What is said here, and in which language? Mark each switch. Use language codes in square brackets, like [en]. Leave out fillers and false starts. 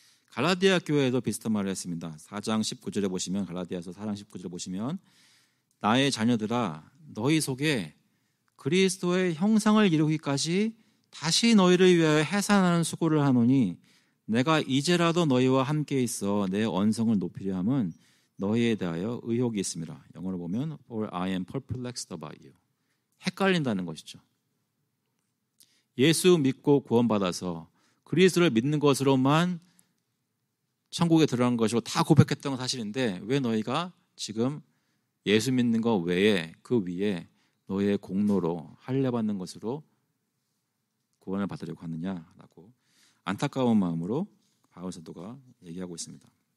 [ko] 갈라디아 교회에도 비슷한 말을 했습니다. 4장 19절에 보시면 갈라디아서 4장 19절에 보시면 나의 자녀들아 너희 속에 그리스도의 형상을 이루기까지 다시 너희를 위하여 해산하는 수고를 하노니 내가 이제라도 너희와 함께 있어 내 언성을 높이려 함은 너희에 대하여 의혹이 있습니다. 영어로 보면 [en] For I am perplexed about you. [ko] 헷갈린다는 것이죠. 예수 믿고 구원받아서 그리스도를 믿는 것으로만 천국에 들어간 것으로 다 고백했던 건 사실인데 왜 너희가 지금 예수 믿는 것 외에 그 위에 너희의 공로로 할례받는 것으로 구원을 받으려고 하느냐라고 안타까운 마음으로 바울 사도가 얘기하고 있습니다.